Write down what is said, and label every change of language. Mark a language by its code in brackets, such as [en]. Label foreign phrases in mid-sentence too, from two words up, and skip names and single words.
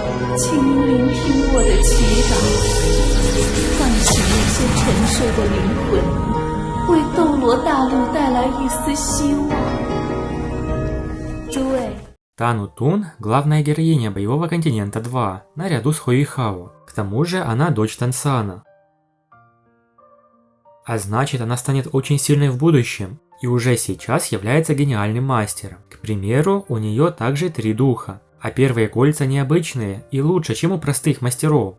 [zh] 请您聆听我的祈祷，唤醒那些沉睡的灵魂，为斗罗大陆带来一丝希望。诸位。 [ru] Тану Тун – главная героиня Боевого континента 2, наряду с Хуэйхао. К тому же она дочь Тансана. А значит, она станет очень сильной в будущем и уже сейчас является гениальным мастером. К примеру, у нее также 3 духа, а первые кольца необычные и лучше, чем у простых мастеров.